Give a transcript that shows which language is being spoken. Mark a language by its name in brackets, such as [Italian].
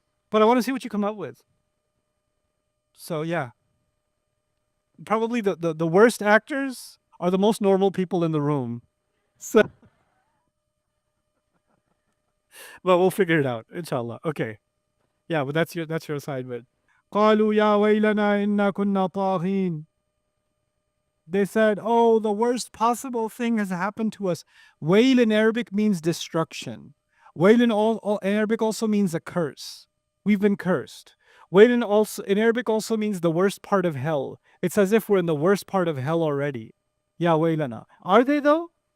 [English] But I want to see what you come up with. So, yeah. Probably the worst actors are the most normal people in the room. So, but we'll figure it out, inshallah. Okay. Yeah, but that's your assignment. [Arabic] قالوا يا ويلنا إنا كنا طاغين. [English] They said, oh, the worst possible thing has happened to us. Wail in Arabic means destruction. Wail in Arabic also means a curse. We've been cursed. Wail in Arabic also means the worst part of hell. It's as if we're in the worst part of hell already. Ya wailana. Are they though?